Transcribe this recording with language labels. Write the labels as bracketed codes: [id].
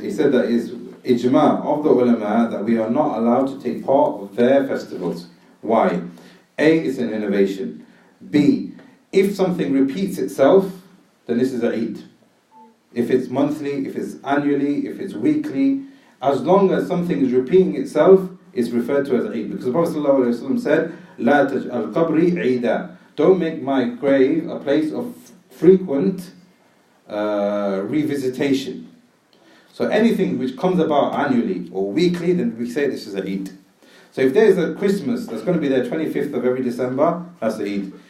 [en] He said that is ijma of the ulama that we are not allowed to take part of their festivals. Why? A, it's an innovation. B, if something repeats itself, then this is a Eid. If it's monthly, if it's annually, if it's weekly, as long as something is repeating itself, it's referred to as Eid. Because the Prophet ﷺ said, [ar] لا تجعل قبري عيدا. [en] Don't make my grave a place of frequent revisitation. So anything which comes about annually or weekly, then we say this is a Eid. So if there's a Christmas that's going to be there 25th of every December, that's a Eid.